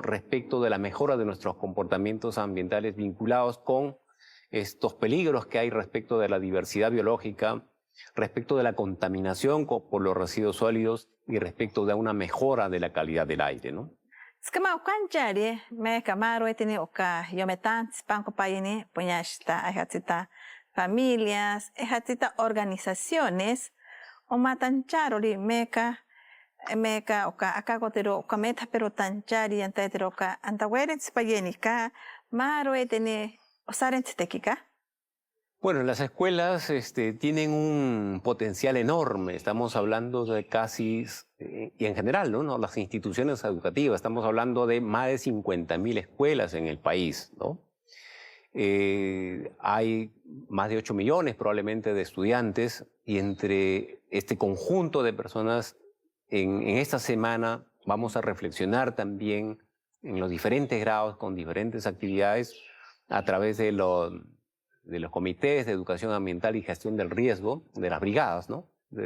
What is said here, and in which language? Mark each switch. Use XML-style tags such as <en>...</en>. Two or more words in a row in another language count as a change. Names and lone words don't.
<es>Respecto de la mejora de nuestros comportamientos ambientales vinculados con estos peligros que hay respecto de la diversidad biológica, respecto de la contaminación por los residuos sólidos y respecto de una mejora de la calidad del aire, ¿no? Familias, organizaciones,</es> <cni>o matancharo meka oka akagotero oka meta pero tanchari antetero oka antaweret payenika maro etene osarent tekika.</cni> <es>Bueno, las escuelas tienen un potencial enorme. Estamos hablando de casi, y en general, ¿no? Las instituciones educativas, estamos hablando de más de 50.000 escuelas en el país, ¿no? Hay más de 8 millones probablemente de estudiantes y entre este conjunto de personas en esta semana vamos a reflexionar también en los diferentes grados con diferentes actividades a través de los comités de educación ambiental y gestión del riesgo, de las brigadas, ¿no?</es>